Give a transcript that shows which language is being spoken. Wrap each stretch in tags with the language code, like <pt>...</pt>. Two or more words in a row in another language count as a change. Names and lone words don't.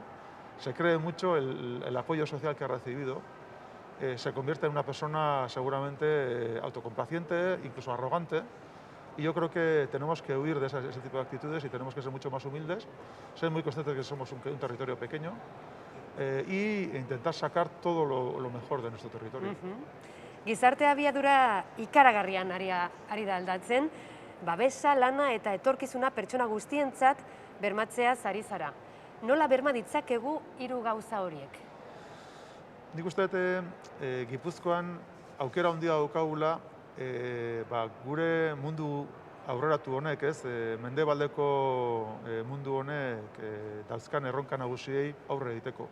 <es>Se cree mucho el apoyo social que ha recibido, se convierte en una persona seguramente autocomplaciente, incluso arrogante. Y yo creo que tenemos que huir de ese tipo de actitudes y tenemos que ser mucho más humildes, ser muy conscientes de que somos un territorio pequeño y intentar sacar todo lo mejor de nuestro territorio.</es> <eu>Gizarte abiadura ikaragarrian ari da aldatzen, babesa, lana eta etorkizuna pertsona guztientzat bermatzeaz ari zara. Nola berma ditzakegu hiru gauza horiek? Nik uste Gipuzkoan aukera handia daukagula gure mundu aurreratu honek, mendebaldeko mundu honek dauzkan erronka nagusiei aurre egiteko.</eu>